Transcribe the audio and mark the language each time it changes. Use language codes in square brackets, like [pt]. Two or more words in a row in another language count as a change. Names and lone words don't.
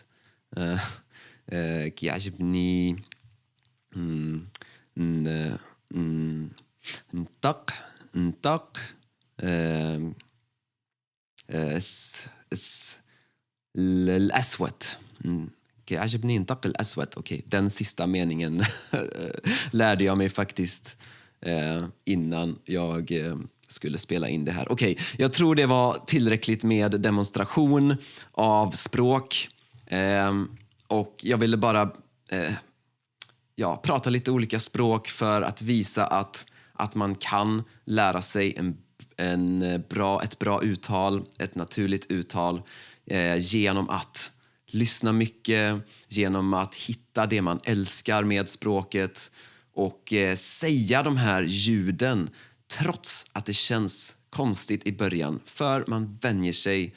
[ar] كي عجبني نطق الأسود. Okej, عجبني نطق الأسود. [sv] Okej, den sista meningen lärde jag mig faktiskt innan jag skulle spela in det här. Okej, jag tror det var tillräckligt med demonstration av språk. Och jag ville bara prata lite olika språk för att visa att man kan lära sig ett bra uttal, ett naturligt uttal genom att lyssna mycket, genom att hitta det man älskar med språket och säga de här ljuden trots att det känns konstigt i början, för man vänjer sig.